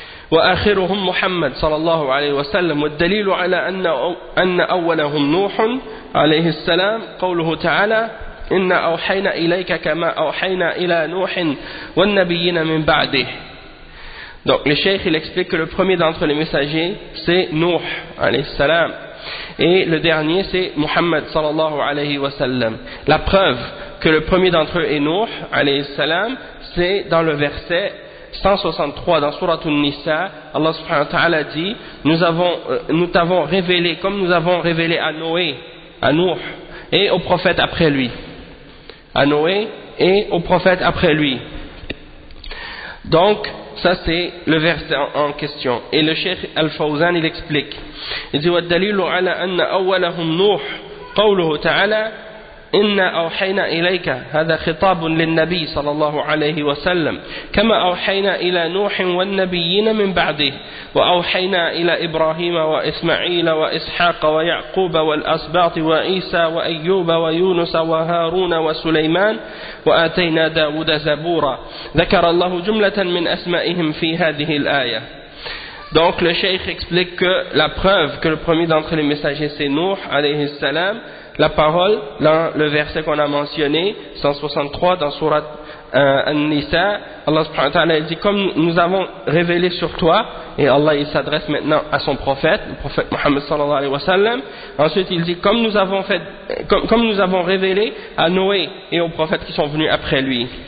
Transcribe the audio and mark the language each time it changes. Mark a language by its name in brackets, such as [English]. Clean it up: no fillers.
[Arabic] وآخرهم محمد صلى الله عليه وسلم والدليل على أن أولهم نوح عليه السلام قوله تعالى إن أوحينا إليك كما أوحينا إلى نوح والنبيين من بعده. [French] Donc le cheikh il explique que le premier d'entre les messagers c'est Nuh عليه السلام et le dernier c'est Muhammad صلى الله عليه وسلم. La preuve que le premier d'entre eux est Nuh عليه السلام c'est dans le verset 163 dans Sourate An-Nisa, Allah subhanahu wa ta'ala dit, nous t'avons révélé, comme nous avons révélé à Noé, à Nuh, et au prophète après lui. À Noé et au prophète après lui. Donc, ça c'est le verset en question. Et le Cheikh Al-Fawzan, il explique. [Arabic] Il dit, وَالدَّلِيلُ عَلَىٰ أَنَّ أَوَّلَهُمْ نُوحٌ قَوْلُهُ تَعَالَىٰ إنا أوحينا إليك هذا خطاب للنبي صلى الله عليه وسلم كما أوحينا إلى نوح والنبيين من بعده وأوحينا إلى إبراهيم وإسماعيل وإسحاق ويعقوب والأسباط وعيسى وأيوب ويونس وهارون وسليمان وآتينا داود زبورا ذكر الله جملة من أسمائهم في هذه الآية. [French] Donc le cheikh explique que la preuve que le premier d'entre les messagers c'est Nuh عليه السلام. La parole, dans le verset qu'on a mentionné, 163, dans Surat An-Nisa, Allah subhanahu wa ta'ala dit, comme nous avons révélé sur toi, et Allah il s'adresse maintenant à son prophète, le prophète Muhammad sallallahu alayhi wa sallam, ensuite il dit, comme nous avons révélé à Noé et aux prophètes qui sont venus après lui,